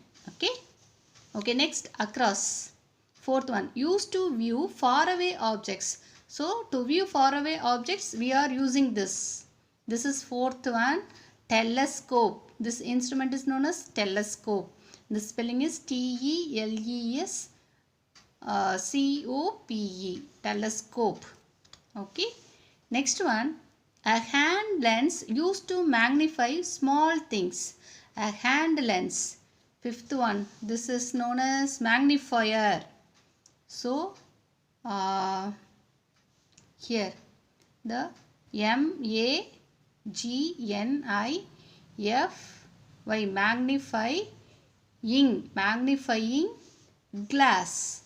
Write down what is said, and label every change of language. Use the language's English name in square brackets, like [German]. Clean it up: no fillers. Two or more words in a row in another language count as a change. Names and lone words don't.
[English] Okay. Okay. Next, across. Fourth one, used to view faraway objects. So to view faraway objects, we are using this. This is fourth one, telescope. This instrument is known as telescope. The spelling is T-E-L-E-S-C-O-P-E. Telescope. Okay. Next one, a hand lens used to magnify small things. A hand lens. Fifth one, this is known as magnifier. So, here the M-A-G-N-I-F-Y magnifying glass.